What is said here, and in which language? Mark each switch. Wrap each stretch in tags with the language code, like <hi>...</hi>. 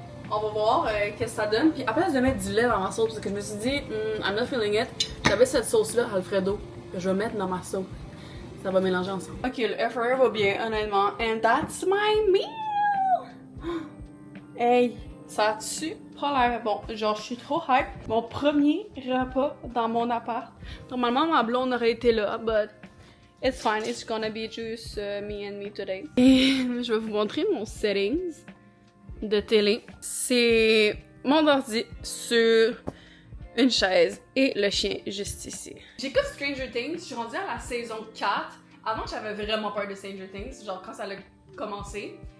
<fr>On va voir qu'est-ce que ça donne. Puis à place de mettre du lait dans ma sauce, parce que je me suis dit,</fr> <en>I'm not feeling it,</en> <fr>j'avais cette sauce-là, Alfredo, que je vais mettre dans ma sauce. Ça va mélanger ensemble. Ok, le air fryer va bien, honnêtement.</fr> <en>And that's my meal!</en> <fr>Hey, ça a-tu pas l'air bon? Genre, je suis trop hype. Mon premier repas dans mon appart. Normalement, ma blonde aurait été là,</fr> <en>but it's fine. It's gonna be just me and me today.</en> <fr>Et je vais vous montrer mon settings de télé. C'est mon ordi sur une chaise et le chien juste ici. J'écoute Stranger Things, je suis rendue à la saison 4. Avant, j'avais vraiment peur de Stranger Things, genre quand ça a commencé.</fr>